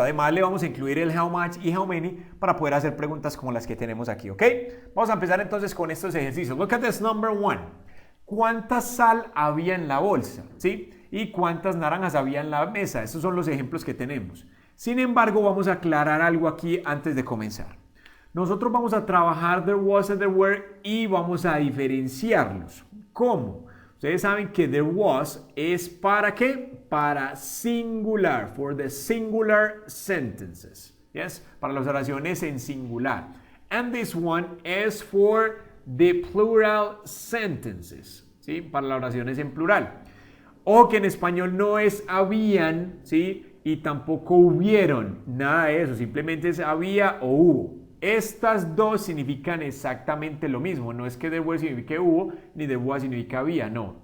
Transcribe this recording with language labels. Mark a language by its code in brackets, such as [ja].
[es] Además le vamos a incluir el how much y how many para poder hacer preguntas como las que tenemos aquí, ¿ok? Vamos a empezar entonces con estos ejercicios. [en] Look at this number one. [es] ¿Cuánta sal había en la bolsa? ¿Sí? ¿Y cuántas naranjas había en la mesa? Estos son los ejemplos que tenemos. Sin embargo, vamos a aclarar algo aquí antes de comenzar. Nosotros vamos a trabajar [en] there was and there were [es] y vamos a diferenciarlos. ¿Cómo? Ustedes saben que [en] there was [es] es ¿para qué? Para singular, [en] for the singular sentences. Yes? [es] Para las oraciones en singular. [en] And this one is for the plural sentences. [es] ¿Sí? Para las oraciones en plural. O que en español no es habían, ¿sí? Y tampoco hubieron, nada de eso, simplemente es había o hubo. Estas dos significan exactamente lo mismo, no es que there were signifique hubo, ni there was significa había, no.